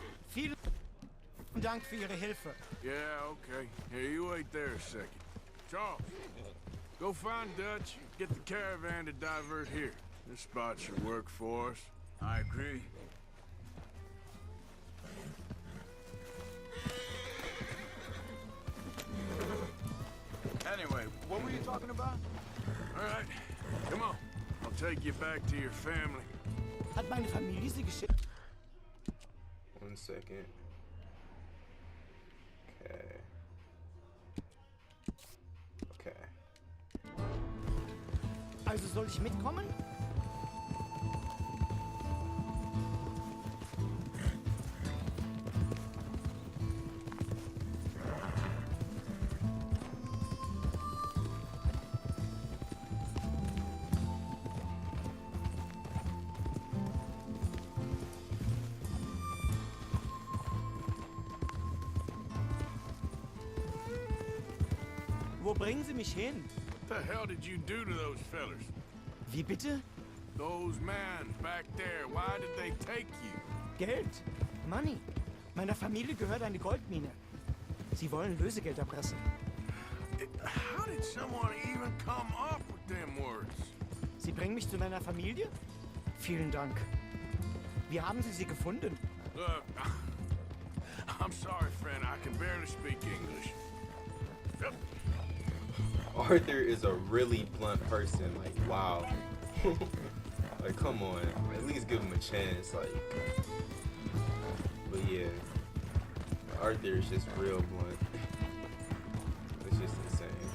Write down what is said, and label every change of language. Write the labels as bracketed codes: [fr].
[de] Vielen Dank für Ihre Hilfe. [en] Yeah, okay. Here, you wait there a second. Charles, go find Dutch. Get the caravan to divert here. This spot should work for us. I agree. Anyway, what were you talking about? All right, come on. I'll take you back to your family. [de] Hat meine Familie Sie geschickt? [en] 1 second. Okay. Okay. [de] Also soll ich mitkommen? Wo bringen Sie mich hin? [en] What the hell did you do to those fellers? [de] Wie bitte? [en] Those men back there, why did they take you? [de] Geld. [en] Money. [de] Meiner Familie gehört eine Goldmine. Sie wollen Lösegeld erpressen. [en] How did someone even come up with them words? [de] Sie bringen mich zu meiner Familie? Vielen Dank. Wie haben Sie sie gefunden? [en] Look, I'm sorry, friend. I can barely speak English. Arthur is a really blunt person. Like, wow. Like, come on. At least give him a chance. Like, but yeah, Arthur is just real blunt. It's just insane.